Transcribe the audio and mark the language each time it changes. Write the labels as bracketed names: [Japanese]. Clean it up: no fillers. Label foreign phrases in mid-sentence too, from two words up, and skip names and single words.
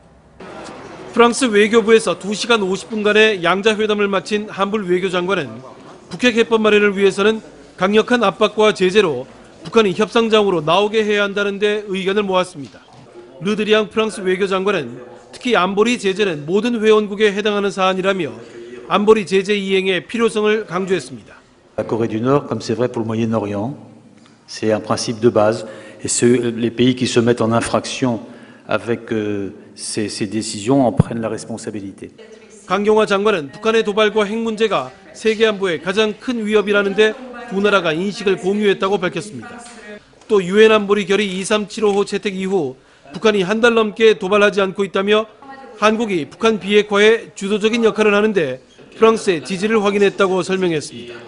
[Korean] 프랑스 외교부에서 2시간 50분간의 양자회담을 마친 한불 외교장관은 북핵 해법 마련을 위해서는 강력한 압박과 제재로 북한이 협상장으로 나오게 해야 한다는 데 의견을 모았습니다. 르드리앙 프랑스 외교장관은 특히 안보리 제재는 모든 회원국에 해당하는 사안이라며 안보리 제재 이행의 필요성을 강조했습니다. [French] La Corée du Nord, comme c'est vrai pour le Moyen-Orient, c'est un principe de base et les pays qui se mettent en infraction avec ces décisions en prennent la responsabilité. [Korean] 강경화 장관은 북한의 도발과 핵 문제가 세계 안보의 가장 큰 위협이라는데 두 나라가 인식을 공유했다고 밝혔습니다. 또 유엔 안보리 결의 2375호 채택 이후 북한이 한 달 넘게 도발하지 않고 있다며 한국이 북한 비핵화에 주도적인 역할을 하는데 프랑스의 지지를 확인했다고 설명했습니다.